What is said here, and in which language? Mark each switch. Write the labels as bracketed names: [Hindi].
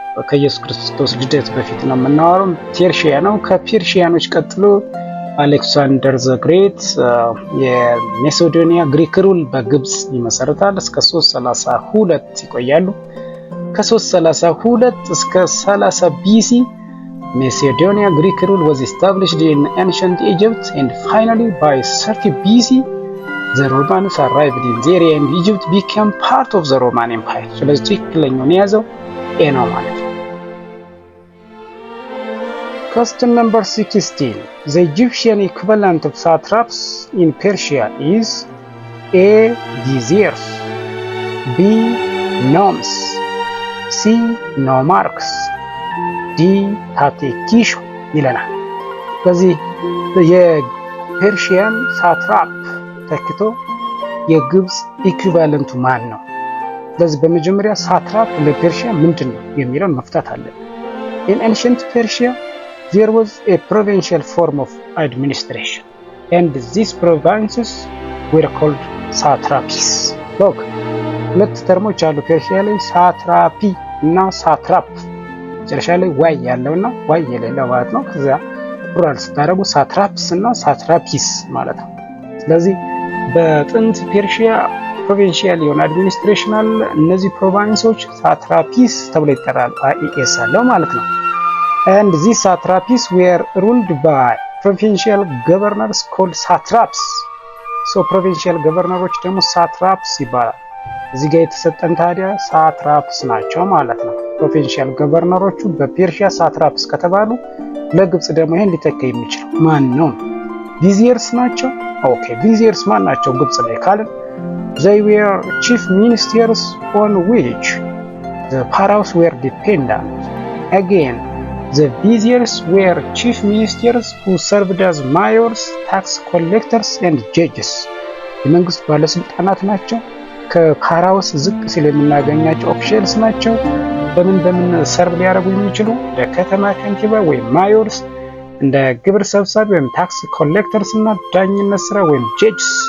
[Amharic] ከኢየሱስ ክርስቶስ ልደት በፊት ነው የምናወራው። ፐርሺያ ነው። ከፐርሺያኖች ቀጥሎ አሌክሳንደር ዘ ግሬት የሜሶዶኒያ ግሪክ ሩል በግብጽ ይመሰርታል። እስከ 332 ይቆያሉ። [English] ከ332 እስከ 30 BC Macedonia Greek rule was established in ancient Egypt and finally by 30 BC the Romans arrived in the area and Egypt became part of the Roman Empire. [Amharic] ስለዚህ ትክክለኛውን የያዘው ኤ ነው ማለት ነው። [English] Question number 16. The Egyptian equivalent of satraps in Persia is A. Viziers, B. Nomes, C. nomarchs, D. [Amharic] ታቴኪሾ ይለናል። ስለዚህ የፐርሺያን ሳትራፕ ተክቶ የግብጽ ኢኩቫለንቱ ማን ነው? ስለዚህ በመጀመሪያ ሳትራፕ ለፐርሺያ ምንድን ነው የሚለውን መፍታት አለብን። [English] In ancient Persia there was a provincial form of administration and these provinces were called satrapies. [Amharic] Look, ሁለት ተርሞች አሉ ፐርሺያ ላይ ሳትራፒ እና ሳትራፕ መጨረሻ ላይ ዋይ ያለውና ዋይ የሌለው ማለት ነው። ከዛ ፕሉራል ስታደርጉ ሳትራፕስ እና ሳትራፒስ ማለት ነው። ስለዚህ በጥንት ፐርሺያ ፕሮቪንሺያል የሆነ አድሚኒስትሬሽን አለ። እነዚህ ፕሮቪንሶች ሳትራፒስ ተብለው ይጠራሉ። አይኤስ አለው ማለት ነው። [English] and these satrapies were ruled by provincial governors called satraps. so provincial governors [Amharic] ደግሞ satraps ይባላል። እዚህ ጋር የተሰጠን ታዲያ ሳትራፕስ ናቸው ማለት ነው። ፕሮቪንሺያል ገቨርነሮቹ በፐርሺያ ሳትራፕስ ከተባሉ ለግብጽ ደግሞ ይሄን ሊተካ የሚችል ማን ነው? ቪዚየርስ ናቸው። ኦኬ ቪዚየርስ ማን ናቸው ግብጽ ላይ ካልን [English] they were chief ministers on which the pharaohs were dependent. Again, the viziers were chief ministers who served as mayors, tax collectors and judges. [Amharic] የመንግስት ባለስልጣናት ናቸው። ከፓራውስ ዝቅ ሲል የምናገኛቸው ኦፊሻልስ ናቸው። በምን ሰርቭ ሊያደርጉ የሚችሉ ለከተማ ከንቲባ ወይም ማዮርስ፣ እንደ ግብር ሰብሳቢ ወይም ታክስ ኮሌክተርስ እና ዳኝነት ስራ ወይም ጀጅስ